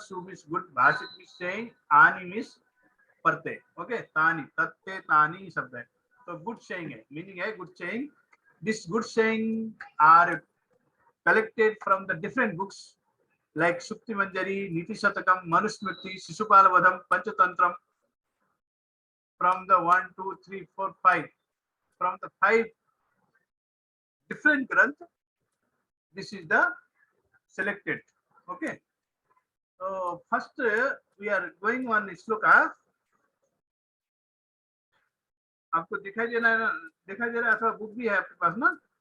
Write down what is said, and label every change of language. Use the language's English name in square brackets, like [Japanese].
[English] शुभ is good, भाषित means saying, आनी मीन्स पढ़ते. [Hindi] ओके, तानी तत्ते तानी शब्द है, तो गुड सेइंग है, मीनिंग है good saying. [English] This good saying are collected from the different books like Sukti Manjari, Niti Shatakam, Manusmriti, Shishupal Vadham, Panchatantram. From the 1 2 3 4 5 from the 5 different granth, this is the selected. Okay, so first we are going one shloka. [Hindi] आपको दिखाई दे रहा है अथवा book भी है आपके पास ना.